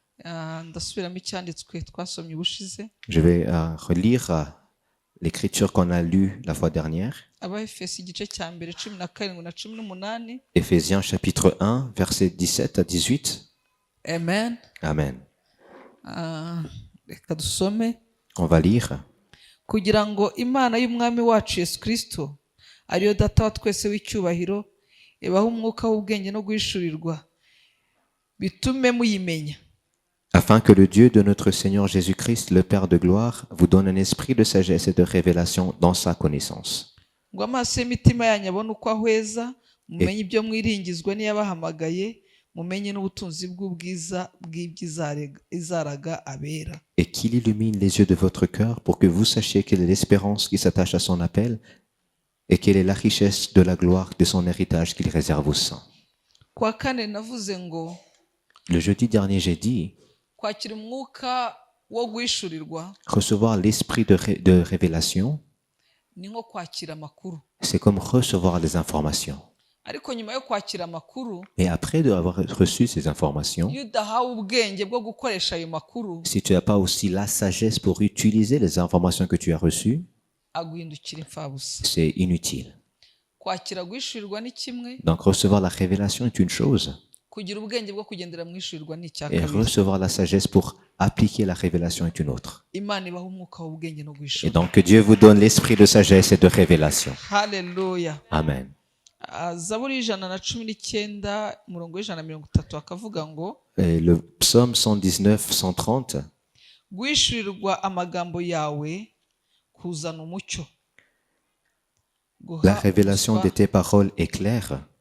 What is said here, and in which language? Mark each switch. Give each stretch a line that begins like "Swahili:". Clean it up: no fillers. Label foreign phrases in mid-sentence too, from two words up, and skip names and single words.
French: Je vais relire l'écriture qu'on a lue la fois dernière. Éphésiens chapitre 1, versets 17 à 18. Amen. Amen. On va lire.
Kinyarwanda: Kugira ngo Imana y'umwami wacu Yesu Kristo ariyo data wa twese w'icyubahiro ibaho umwuka w'ubwenge no guhishurirwa bitume muyimenya.
French: Afin que le Dieu de notre Seigneur Jésus-Christ, le Père de gloire, vous donne un esprit de sagesse et de révélation dans sa connaissance.
Kinyarwanda: Ngo amaso y'imitima yanyu abone uko ahweza mumenye ibyo mwiringizwa n'iyabahamagaye mumenye n'ubutunzi bw'ubwiza bw'iby'izaraga abera.
French: Et qu'il illumine les yeux de votre cœur pour que vous sachiez quelle est l'espérance qui s'attache à son appel et quelle est la richesse de la gloire de son héritage qu'il réserve aux saints.
Kinyarwanda: Kwa kane navuze ngo
French: le jeudi dernier j'ai dit
Kinyarwanda: kwakira umwuka wo guhishurirwa
French: recevoir l'esprit de révélation
Kinyarwanda: ni nko kwakira amakuru.
French: C'est comme recevoir les informations.
Kinyarwanda: Ariko nyuma yo kwakira amakuru
French: et après avoir reçu ces informations,
Kinyarwanda: iyo udahawe ubwenge bwo gukoresha ayo makuru,
French: si tu n'as pas aussi la sagesse pour utiliser les informations que tu as reçues,
Kinyarwanda: aguhindukira imfabusa.
French: C'est inutile.
Kinyarwanda: Kwakira guhishurirwa ni kimwe,
French: donc recevoir la révélation est une chose,
Kinyarwanda: kugira ubwenge bwo kugendera mu ishurirwa ni icya
French: et
Kinyarwanda: kabiri.
French: recevoir la sagesse pour appliquer la révélation est une autre.
Kinyarwanda: Imana ibaha umwuka w'ubwenge no
French: Et
Kinyarwanda: guhishura.
French: donc que Dieu vous donne l'esprit de sagesse et de révélation. Hallelujah. Amen. Le psaume 119, 130. La révélation de tes paroles est claire.